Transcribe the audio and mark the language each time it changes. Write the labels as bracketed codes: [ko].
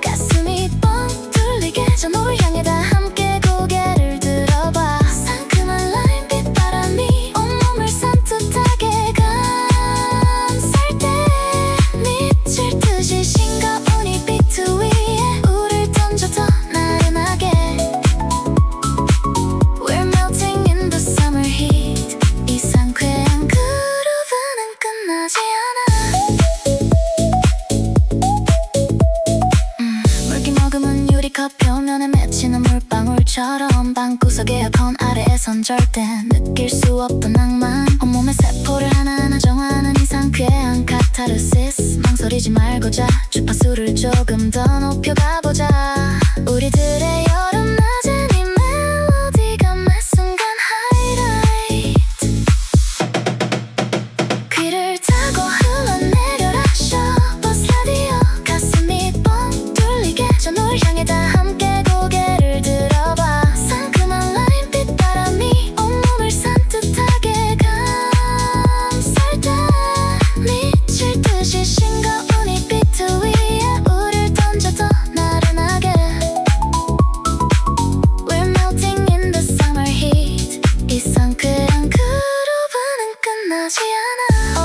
[ko] 가슴이 뻥 뚫리게 저 너를 향해 다 함께 고개를 들어봐. 상큼한 라임 빗바람이 온몸을 산뜻하게 감쌀 때 미칠 듯이 싱거운 이 비트 위에 우릴 던져 더 나른하게. [en] We're melting in the summer heat. [ko] 이 상쾌한 그루브는 끝나지 않아. 물기 머금은 유리컵 표면에 맺히는 물방울처럼 방구석 에어컨 아래에선 절대 느낄 수 없던 낭만. 온몸의 세포를 하나하나 정화하는 이 상쾌한 카타르시스. 망설이지 말고 자 주파수를 조금 더 높여가보자. 우리들의 여름 낮엔 이 멜로디가 매 순간 하이라이트. 귀를 타고 흘러내려라 셔버스 라디오. 가슴이 뻥 뚫리게 저 너를 향해 다 함께 고개를 들어봐. 상큼한 라임 빗바람이 온몸을 산뜻하게 감쌀 때 미칠 듯이 싱거운 이 비트 위에 우릴 던져 더 나른하게. [en] We're melting in the summer heat. [ko] 이 상쾌한 그루브는 끝나지 않아.